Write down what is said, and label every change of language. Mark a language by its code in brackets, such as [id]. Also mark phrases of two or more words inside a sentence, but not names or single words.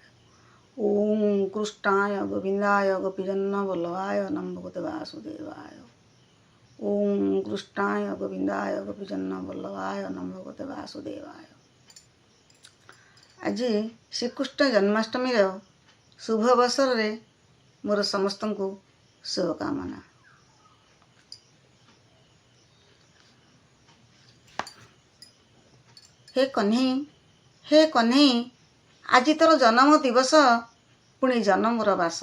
[sa] ओम कृष्णाय गोविंदाय गोपीजन्म बलवाय नम भगवते वासुदेवाय। ओम कृष्णाय गोविंदाय गोपीजन्म बल्लभाय नम भगवते वासुदेवाय। [or] ଆଜ ଶ୍ରୀକୃଷ୍ଣ ଜନ୍ମାଷ୍ଟମୀ ଶୁଭ ଅବସର ରେ ମୋର ସମସ୍ତ କୋ ଶୁଭକାମନା। ହେ କହ୍ନଇ ଆଜ ତୋର ଜନ୍ମ ଦିବସ ପୁଣୀ ଜନ୍ମର ବାସ।